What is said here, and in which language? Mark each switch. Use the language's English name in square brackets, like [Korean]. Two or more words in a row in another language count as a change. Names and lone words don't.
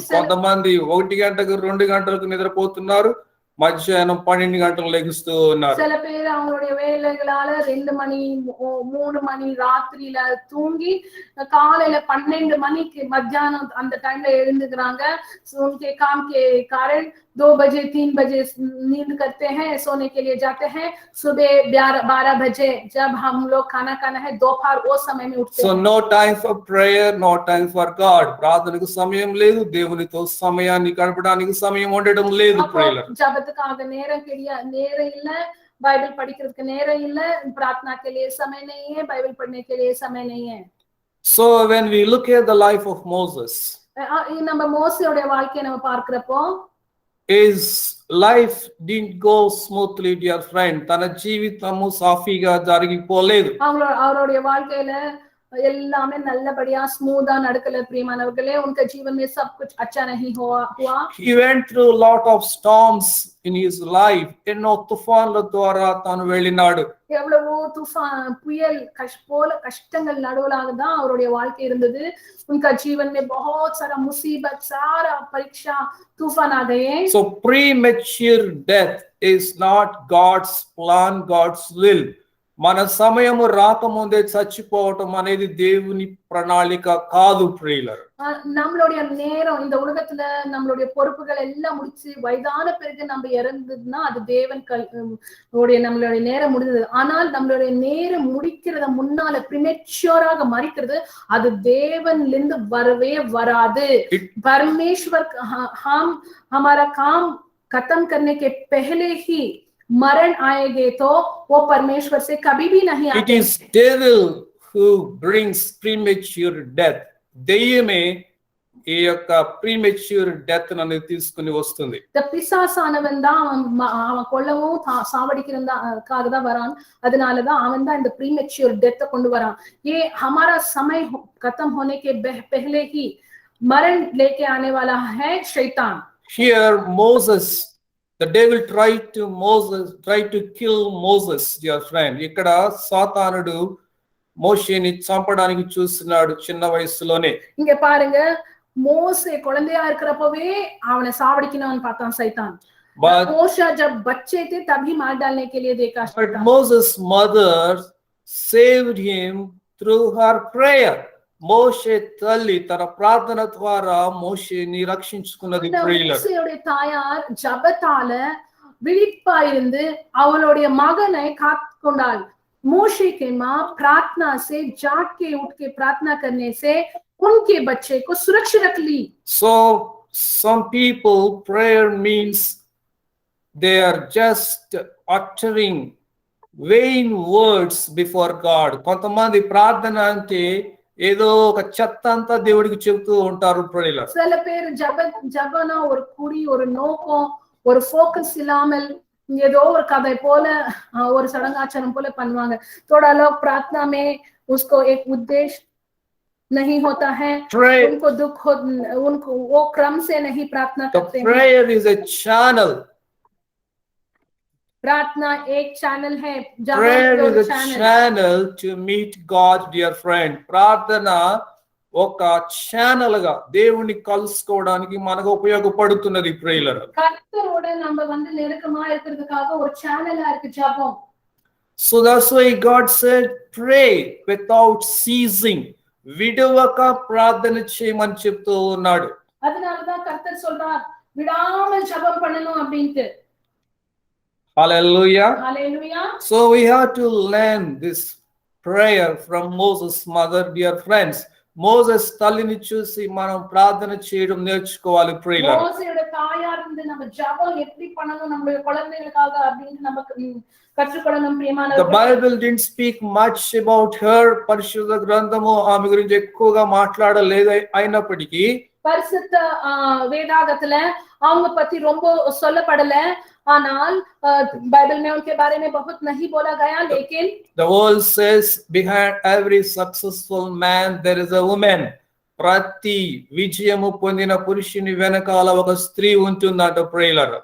[Telugu] కొంతమంది 1 గంటకు 2 గంటలకు నిద్రపోతున్నారు, మధ్యాహ్నం 12 గంటలకు లెగుస్తూ ఉన్నారు. [Tamil] சில பேர் அவங்களுடைய வேலைகளால 2 மணி 3 மணி ராத்திரியில தூங்கி காலையில 12 மணிக்கு மத்தியானம் அந்த டைம்ல எழுந்துக்கிறாங்க. [Hindi] उनके काम के कारण 2 बजे 3 बजे नींद करते हैं, सोने के लिए जाते हैं. सुबह 12 बजे जब हम लोग खाना खाना है दोपहर वो समय में उठते हैं. [English] So no time for prayer, no time for God. [Telugu] ప్రార్థనకు సమయం లేదు, దేవునితో సమయాన్ని గడపడానికి సమయం ఉండడం లేదు. [Tamil] ஜபத்துக்காக நேரம் இல்ல, बाइबल படிக்கிறதுக்கு நேரம் இல்ல, [Hindi] प्रार्थना के लिए समय नहीं है, बाइबल पढ़ने के लिए समय नहीं है. [English] So when we look at the life of Moses, [Tamil] நம்ம மோசேயோட வாழ்க்கையை நம்ம பார்க்கிறப்போ, [English] his life didn't go smoothly, dear friend. [Telugu] తన జీవితము సాఫీగా జరిగిపోలేదు. [Tamil] அவருடைய வாழ்க்கையில எல்லாமே நல்லபடியா ஸ்மூதா நடக்கல பிரியமானவர்களே. [Hindi] उनके जीवन में सब कुछ अच्छा नहीं हुआ. [English] He went through a lot of storms in his life. [Telugu] ఎన్నో తుఫాన్ల ద్వారా తాను వెళ్ళినాడు. [Tamil] எவ்வளவோ तूफान புயல் கஷ்டங்கள் நடுவுலாக தான் அவருடைய வாழ்க்கை இருந்தது. [Hindi] उनका जीवन में बहुत सारा मुसीबत, सारा परीक्षा तूफान आ गए. [English] So premature death is not God's plan, God's will. [Telugu] మన సమయము రాకముందే చచ్చిపోవటం అనేది దేవుని ప్రణాళిక కాదు ప్రియులారా. [Tamil] நம்மளுடைய நேரம் இந்த உலகத்துல நம்மளுடைய பொறுப்புகள் எல்லாம் முடிச்சு வயதான பிறகு நம்ம இறந்ததுன்னா அது தேவன் நம்மளுடைய நேரம் முடிந்தது. ஆனால் நம்மளுடைய நேரம் முடிக்கிறத முன்னால பிரிமெச்சூராக மறிக்கிறது அது தேவன்ல இருந்து வரவே வராது. [Hindi] परमेश्वर हम हमारा काम खत्म करने के पहले ही मरण आएंगे तो वो परमेश्वर से कभी भी नहीं आते. [English] It is devil who brings premature death. [Telugu] దెయ్యమే ఈ యొక్క [English] premature death [Telugu] అనేది తీసుకుని వస్తుంది. [Tamil] பிசாசானவன் தான் அவன் கொல்லவும் சாவடிக்கிறதுக்காக தான் வரான். அதனாலதான் அவன் தான் இந்த [English] premature death [Tamil] கொண்டு வரான். [Hindi] ये हमारा समय खत्म होने के पहले ही मरण लेके आने वाला है शैतान. [English] Here Moses, the devil tried to kill Moses, dear friend. [Telugu] ఇక్కడ సాతానుడు మోషేని చంపడానికి చూస్తున్నాడు చిన్న వయసులోనే. [Tamil] இங்க பாருங்க, மோசே குழந்தையா இருக்கிறப்பவே அவனை சாவடிக்கணும்னு பார்த்தான் சைத்தான். [Hindi] மோசே जब बच्चे थे तभी मार डालने के लिए देखा. [English] But Moses' mother saved him through her prayer. [Telugu] మోషే తల్లి తన ప్రార్థన ద్వారా మోషేని రక్షించుకున్నది. [Tamil] மோசேயோட தாயார் ஜபத்தால விழிப்பா இருந்து அவளுடைய மகனை காத்துக்கொண்டாள். [Hindi] मोशे के माँ प्रार्थना से जाग के उठ के प्रार्थना करने से उनके बच्चे को सुरक्षित रख ली. [English] So some people, prayer means they are just uttering vain words before God. [Telugu] కొంతమంది ప్రార్థన అంటే ఏదో ఒక చెత్త అంతా దేవుడికి చెబుతూ ఉంటారు ప్రియులారా. [Tamil] சில பேர் ஜபனா ஒரு குறி, ஒரு நோக்கம், ஒரு ஃபோக்கஸ் இல்லாமல் ஏதோ ஒரு கதை போல ஒரு சடங்காச்சாரம் போல பண்ணுவாங்க. [Hindi] थोड़ा लोग प्रार्थना में उसको एक उद्देश्य नहीं होता है, [English] Pray. [Hindi] उनको दुख हो, उनको वो क्रम से नहीं प्रार्थना [English] The [Hindi] करते हैं. [English] prayer is a channel. [Hindi] प्रार्थना एक चैनल है, जब [English] Prayer [Hindi] हम [English] is a channel to meet God, dear friend. [Telugu] ప్రార్థన ఒక ఛానల్ గా దేవుని కలుసుకోవడానికి మనకు ఉపయోగపడుతున్నది ప్రియులారా. [Tamil] கர்த்தரோட நம்ம வந்து நெருக்கமா இருக்கிறதுக்காக ஒரு சேனலா இருக்கு ஜெபம். [English] So that's why God said, pray without ceasing. [Telugu] విడవక ప్రార్థన చేయమని చెప్తూ ఉన్నాడు. [Tamil] அதனாலதான் கர்த்தர் சொல்றார் விடாமல் ஜெபம் பண்ணணும் அப்படின்ட்டு. [English] Hallelujah. Hallelujah. So we have to learn this prayer from Moses' mother, dear friends. [Telugu] Moses తల్లిని చూసి మనం ప్రార్థన చేయడం నేర్చుకోవాలి ప్రియులారా. [Tamil] மோசேயோட தாயார் இருந்து நம்ம ஜெபம் எப்படி பண்ணணும் நம்மளுடைய குழந்தைகளுக்காக அப்படின்னு நமக்கு கற்றுக்கொள்ளணும் பிரியமானவர்களே. [English] The Bible didn't speak much about her. [Telugu] పరిశుద్ధ గ్రంథము ఆమె గురించి ఎక్కువగా మాట్లాడలేదు. అయినప్పటికీ [Tamil] பரிசுத்த வேதாகத்துல அவங்க பத்தி ரொம்ப சொல்லப்படல, ஆனால் [Hindi] बाइबल में उनके बारे में बहुत नहीं बोला गया, लेकिन [English] the world says behind every successful man there is a woman. [Telugu] ప్రతి విజయము పొందిన పురుషుని వెనకాల ఒక స్త్రీ ఉంటుందంట ప్రియులారా.